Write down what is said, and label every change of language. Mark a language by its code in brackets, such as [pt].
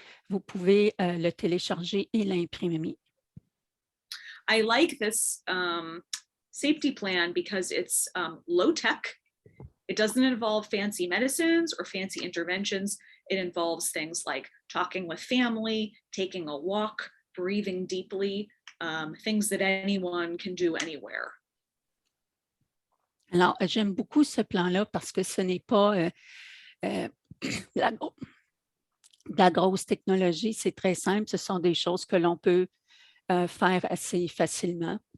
[fr] Vous pouvez le télécharger et l'imprimer. [en] I like this safety plan because it's low tech. It doesn't involve fancy medicines or fancy interventions. It involves things like talking with family, taking a walk, breathing deeply, things that anyone can do anywhere. [fr] Alors, j'aime beaucoup ce plan-là parce que ce n'est pas la, la grosse technologie, c'est très simple, ce sont des choses que l'on peut faire assez facilement.